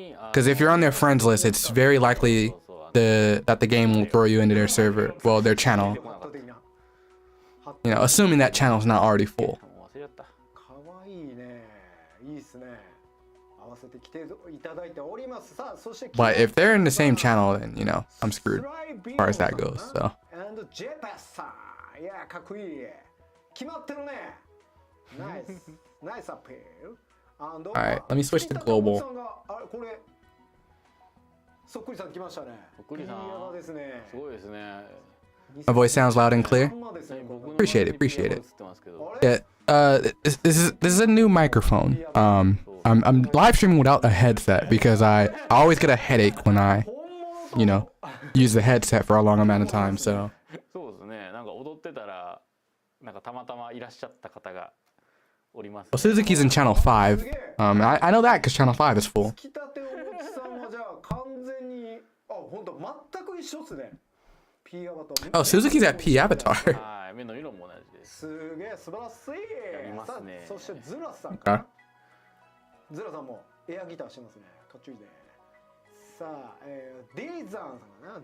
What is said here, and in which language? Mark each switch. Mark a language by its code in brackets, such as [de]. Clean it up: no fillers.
[en] Because if you're on their friends list, it's very likely that the game will throw you into their server, well, their channel. You know, assuming that channel's not already full. [ja] 忘れちゃった。かわいいね。いいっすね。合わせてきていただいております。さあ、そして [en] But if they're in the same channel, then you know I'm screwed as far as that goes. So. [ja] And JPS さん。いや、かっこいい。決まってるね。ナイス。ナイスアピール。 [en] All right, let me switch to global. [ja] あれこれそっくりさん来ましたね。そっくりさんですね。すごいですね。 [en] My voice sounds loud and clear. Appreciate it, appreciate it. Yeah, this is a new microphone. I'm live streaming without a headset because I always get a headache when I, you know, use the headset for a long amount of time. So. [ja] そうですね。なんか踊ってたらなんかたまたまいらっしゃった方がおります。 [en] Well, Suzuki's in channel 5. I know that because channel 5 is full. [ja] つきたておもちさんはじゃあ完全に本当全く一緒っすね。 P アバター。 [en] Oh, Suzuki's at P avatar. [ja] はい、目の色も同じです。すげえ素晴らしい。やりますね。そしてズラさんかな。ズラさんもエアギターしてますね。かっちょいいね。さあ、ディーザンさんかな。